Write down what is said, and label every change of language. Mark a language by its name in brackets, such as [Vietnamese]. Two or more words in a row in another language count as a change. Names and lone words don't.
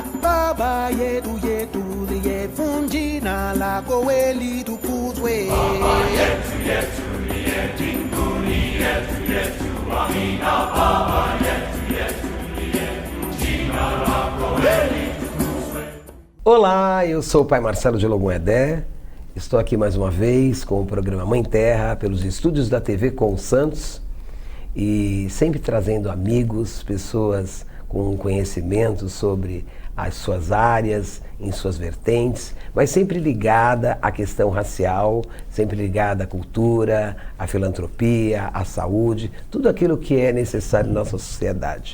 [Swahili] Baba yetu yetu liye jina lako litukuzwe. Baba yetu yetu liye mbinguni yetu yetu amina. Baba yetu yetu liye jina lako litukuzwe. [Portuguese] Olá, eu sou o Pai Marcelo de Logum Edé. Estou aqui mais uma vez com o programa Mãe Terra, pelos estúdios da TV Com Santos, e sempre trazendo amigos, pessoas com conhecimento sobre as suas áreas, em suas vertentes, mas sempre ligada à questão racial, sempre ligada à cultura, à filantropia, à saúde, tudo aquilo que é necessário na nossa sociedade.